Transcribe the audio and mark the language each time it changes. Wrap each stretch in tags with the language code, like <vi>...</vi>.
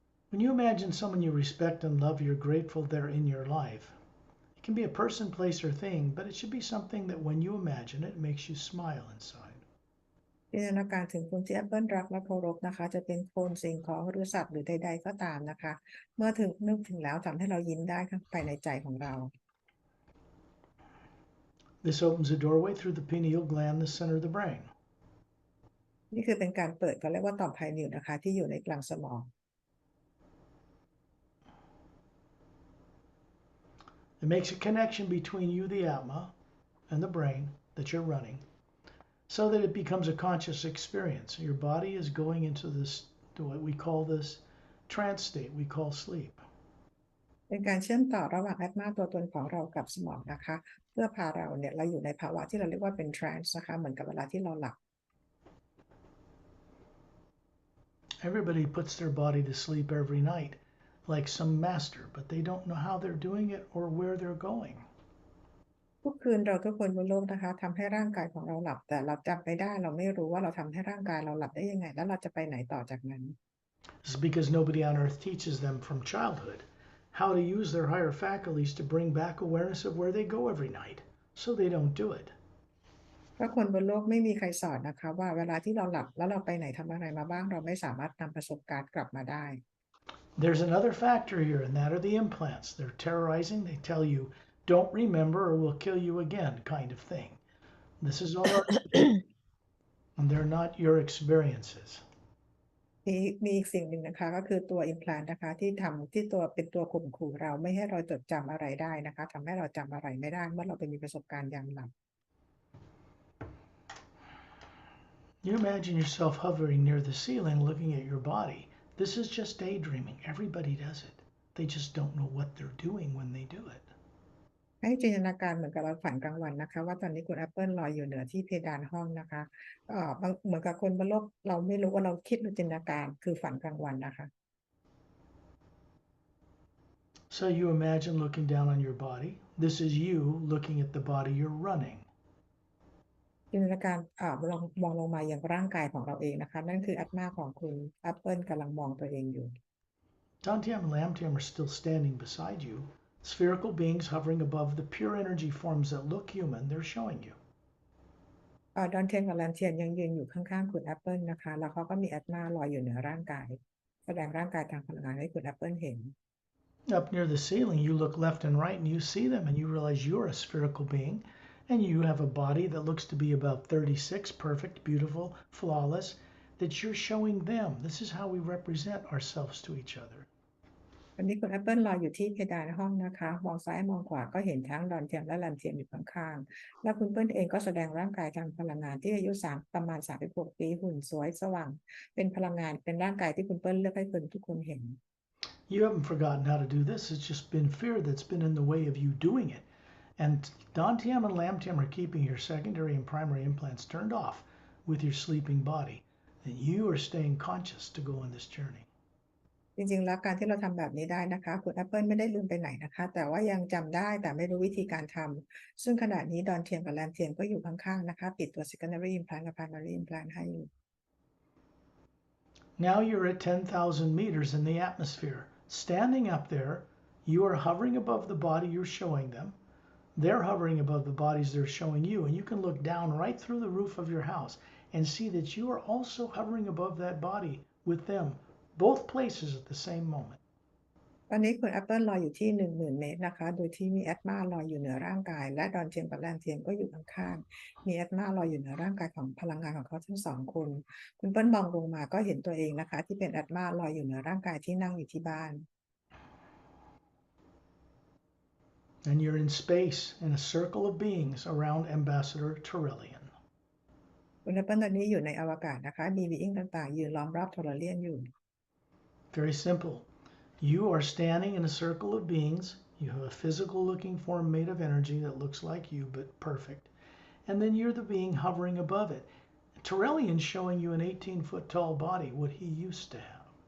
<en>When you imagine someone you respect and love, you're grateful they're in your life. It can be a person, place, or thing, but it should be something that when you imagine it, makes you smile inside.</en> <th>จินตนาการถึงคนที่ Apple รักและเคารพนะคะจะเป็นคนสิ่งของหรือสัตว์หรือใดๆก็ตามนะคะเมื่อนึกถึงแล้วทำให้เรายิ้มได้ข้างภายในใจของเรา</th> <en>This opens a doorway through the pineal gland, the center of the brain.</en> <th>นี่คือเป็นการเปิดเขาเรียกว่าต่อมไพนิลนะคะที่อยู่ในกลางสมอง</th> <en>It makes a connection between you, the Atma, and the brain that you're running, so that it becomes a conscious experience. Your body is going into what we call this trance state we call sleep.</en> <th>เป็นการเชื่อมต่อระหว่าง Atma ตัวตนของเรากับสมองนะคะเพื่อพาเราเนี่ยเราอยู่ในภาวะที่เราเรียกว่าเป็น trance นะคะเหมือนกับเวลาที่เราหลับ</th> <en>Everybody puts their body to sleep every night, like some master, but they don't know how they're doing it or where they're going.</en> <th>ทุกคืนเราทุกคนบนโลกนะคะทำให้ร่างกายของเราหลับแต่เราจำไม่ได้เราไม่รู้ว่าเราทำให้ร่างกายเราหลับได้ยังไงแล้วเราจะไปไหนต่อจากนั้น</th> <en>This is because nobody on earth teaches them from childhood how to use their higher faculties to bring back awareness of where they go every night, so they don't do it.</en> <th>เพราะคนบนโลกไม่มีใครสอนนะคะว่าเวลาที่เราหลับแล้วเราไปไหนทำอะไรมาบ้างเราไม่สามารถนำประสบการณ์กลับมาได้</th> <en>There's another factor here, and that are the implants. They're terrorizing. They tell you, don't remember or we'll kill you again, kind of thing. This is all and they're not your experiences.</en> <th>มีอีกสิ่งหนึ่งนะคะก็คือตัว implant นะคะที่ตัวเป็นตัวข่มขู่เราไม่ให้เราจดจำอะไรได้นะคะทำให้เราจำอะไรไม่ได้เมื่อเราไปมีประสบการณ์ยามหลับ</th> <en>You imagine yourself hovering near the ceiling looking at your body. This is just daydreaming. Everybody does it. They just don't know what they're doing when they do it.</en> <th>ให้จินตนาการเหมือนกับเราฝันกลางวันนะคะว่าตอนนี้คุณแอปเปิลลอยอยู่เหนือที่เพดานห้องนะคะเหมือนกับคนบนโลกเราไม่รู้ว่าเราคิดหรือจินตนาการคือฝันกลางวันนะคะ</th> <en>So you imagine looking down on your body. This is you looking at the body you're running.</en> <th>จินตนาการมองลงมาอย่างร่างกายของเราเองนะคะนั่นคืออัตมาของคุณแอปเปิลกำลังมองตัวเองอยู่</th> <en>Dantian and Lamtian are still standing beside you, spherical beings hovering above the pure energy forms that look human, they're showing you.</en> <th>ดอนเทียนกับแลนเทียนยังยืนอยู่ข้างๆคุณแอปเปิลนะคะแล้วเขาก็มีอัตมาลอยอยู่เหนือร่างกายแสดงร่างกายทางพลังงานให้คุณแอปเปิลเห็น</th> <en>Up near the ceiling, you look left and right and you see them and you realize you're a spherical being and you have a body that looks to be about 36, perfect, beautiful, flawless, that you're showing them. This is how we represent ourselves to each other.</en> <th>ตอนนี้คุณแอปเปิลลอยอยู่ที่เพดานห้องนะคะมองซ้ายมองขวาก็เห็นทั้งดอนเทียนและแลนเทียนอยู่ข้างๆและคุณเปิ้ลเองก็แสดงร่างกายทางพลังงานที่อายุประมาณ36 ปีหุ่นสวยสว่างเป็นพลังงานเป็นร่างกายที่คุณเปิ้ลเลือกให้คนทุกคนเห็น</th> <en>You haven't forgotten how to do this. It's just been fear that's been in the way of you doing it. And Dantian and Lamtian are keeping your secondary and primary implants turned off with your sleeping body. And you are staying conscious to go on this journey.</en> <th>จริงๆแล้วการที่เราทำแบบนี้ได้นะคะคุณแอปเปิลไม่ได้ลืมไปไหนนะคะแต่ว่ายังจำได้แต่ไม่รู้วิธีการทำซึ่งขณะนี้ดอนเทียนกับแลนเทียนก็อยู่ข้างๆนะคะปิดตัว secondary implant กับ primary implant ให้อยู่</th> <en>Now you're at 10,000 meters in the atmosphere. Standing up there, you are hovering above the body you're showing them. They're hovering above the bodies they're showing you, and you can look down right through the roof of your house and see that you are also hovering above that body with them, both places at the same moment.</en> <th>ตอนนี้คุณแอปเปิลลอยอยู่ที่ 10,000 เมตรนะคะโดยที่มีแอตมาลอยอยู่เหนือร่างกายและดอนเทียนกับแลนเทียนก็อยู่ข้างๆมีแอตมาลอยอยู่เหนือร่างกายของพลังงานของเขาทั้งสองคนคุณเปิ้ลมองลงมาก็เห็นตัวเองนะคะที่เป็นแอตมาลอยอยู่เหนือร่างกายที่นั่งอยู่ที่บ้าน</th> <en>And you're in space in a circle of beings around Ambassador Turelian.</en> <th>คุณแอปเปิลตอนนี้อยู่ในอวกาศนะคะมีบีอิงต่างๆยืนล้อมรอบโทรเลียนอยู่</th> <en>Very simple. You are standing in a circle of beings. You have a physical looking form made of energy that looks like you, but perfect. And then you're the being hovering above it. Turelian's showing you an 18-foot tall body, what he used to have.</en>